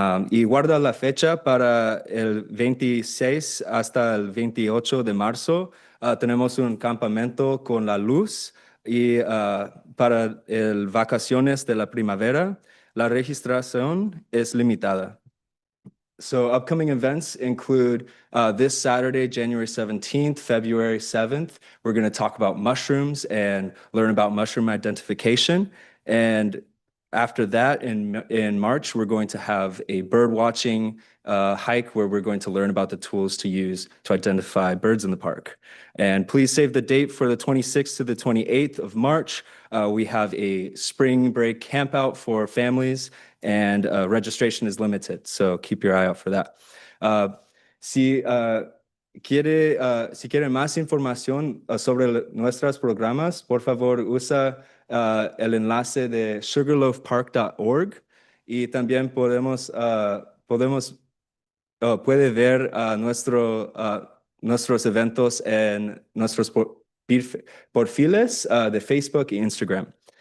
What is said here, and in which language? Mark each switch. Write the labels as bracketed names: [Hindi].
[Spanish] Y guarda la fecha para el 26 hasta el 28 de marzo. Tenemos un campamento con la luz y para el vacaciones de la primavera, la registración es limitada. [English] So upcoming events include this Saturday, January 17th, February 7th. We're going to talk about mushrooms and learn about mushroom identification. And after that, in March, we're going to have a bird watching hike where we're going to learn about the tools to use to identify birds in the park. And please save the date for the 26th to the 28th of March. We have a spring break camp out for families, and registration is limited, so keep your eye out for that. [Spanish] Si quiere más información sobre nuestros programas, por favor usa el enlace de sugarloafpark.org, y también puede ver nuestros eventos en nuestros perfiles de Facebook y Instagram.